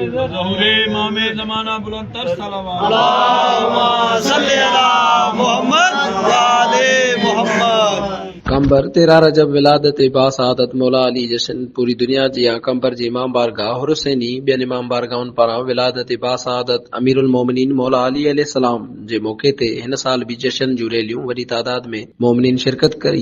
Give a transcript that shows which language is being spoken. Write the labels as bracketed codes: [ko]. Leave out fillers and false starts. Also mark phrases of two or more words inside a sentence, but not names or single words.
[ur] ظہورِ امامِ زمانہ بلند تر صلوات. [ar] اللهم صل على محمد وآل محمد. [sd] कंबर 13 रजब विलादत बासादत मौला अली जशन पूरी दुनिया जी कंबर जी इमाम बारगाह हुसैनी बियन इमाम बारगाह पारां विलादत बासादत अमीरुल मोमिनीन मौला अली अलैहिस्सलाम जे मौके ते हिन साल भी जशन जूं रैलियूं वॾी तादाद में मोमिनीन शिरकत करी।